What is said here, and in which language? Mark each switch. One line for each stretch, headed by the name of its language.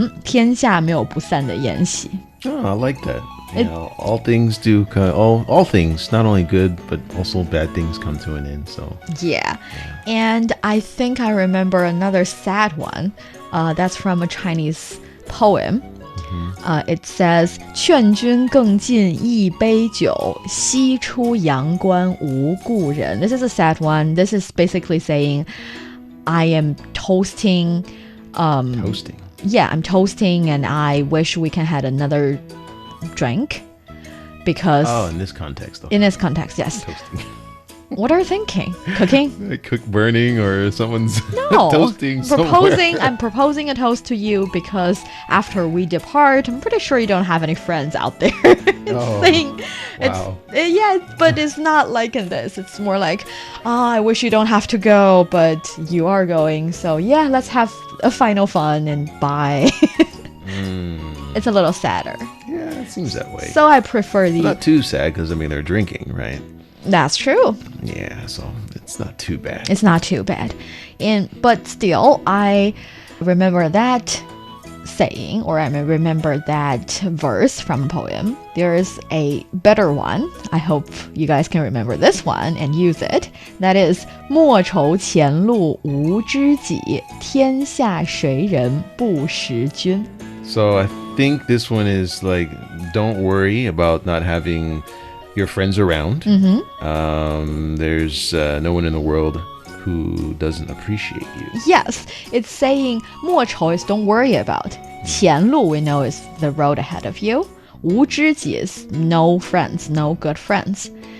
Chinese: 天下没有不散的宴席.
English: Oh, I like that. You know, all things do all things, not only good but also bad things come to an end. So Yeah. And I think I remember another sad one. That's from a Chinese poem. It says
Chinese: 劝君更尽一杯酒，西出阳关无故人.
English: This is a sad one. This is basically saying I am toasting. toasting. Yeah, I'm toasting, and I wish we can have another drink because. Oh, in this context, though. In this context, yes. Toasting. What are you thinking? Cooking? Cook burning or someone's No. toasting I'm proposing a toast to you because after we depart, I'm pretty sure you don't have any friends out there. Wow. But it's not like in this. It's more like, I wish you don't have to go, but you are going. So yeah, let's have a final fun and bye. It's a little sadder. Yeah, it seems that way. So I prefer the. Not too sad because, I mean, they're drinking, right? That's true. Yeah, so it's not too bad. It's not too bad. But still, I remember that saying, or I remember that verse from a poem. There is a better one. I hope you guys can remember this one and use it. That is
Chinese: 莫愁前路无知己，天下谁人不识君.
English: So I think this one is like, don't worry about not having your friends around. There's no one in the world who doesn't appreciate you. Yes, it's saying 莫愁 is don't worry about. 前路 we know is the road ahead of you.
Chinese: 无知己
English: is no friends, no good friends.